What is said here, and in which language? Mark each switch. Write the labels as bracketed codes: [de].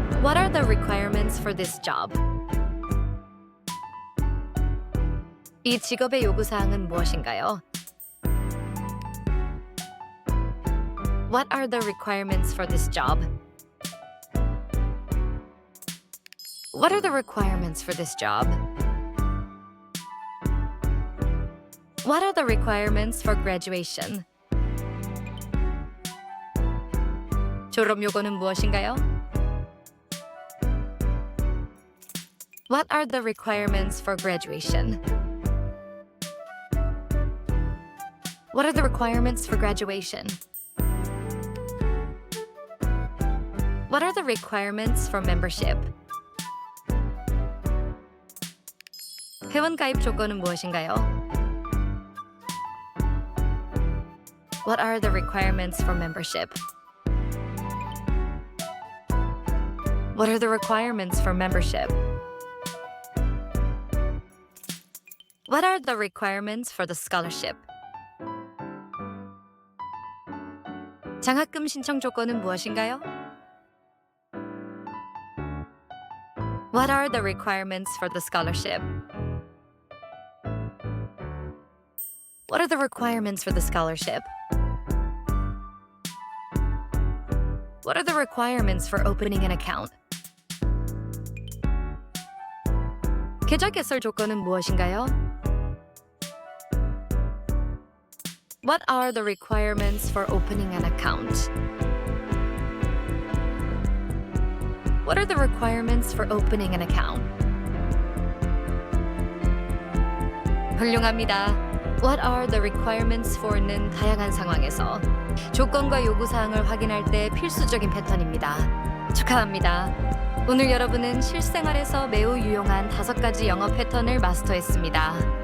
[en] What are the requirements for this job? [ko] 이 직업의 요구사항은 무엇인가요? [en] What are the requirements for this job? What are the requirements for this job? What are the requirements for graduation? [ko] 졸업 요건은 무엇인가요? [en] What are the requirements for graduation? What are the requirements for graduation? What are the requirements for membership? [ko] 회원 가입 조건은 무엇인가요? [en] What are the requirements for membership? What are the requirements for membership? What are the requirements for the scholarship? [ko] 장학금 신청 조건은 무엇인가요? [en] What are the requirements for the scholarship? What are the requirements for the scholarship? What are the requirements for opening an account? [ko] 계좌 개설 조건은 무엇인가요? [en] What are the requirements for opening an account? What are the requirements for opening an account? [ko] 훌륭합니다. [en] What are the requirements for [ko] 는 다양한 상황에서 조건과 요구사항을 확인할 때 필수적인 패턴입니다. 축하합니다. 오늘 여러분은 실생활에서 매우 유용한 5가지 영어 패턴을 마스터했습니다.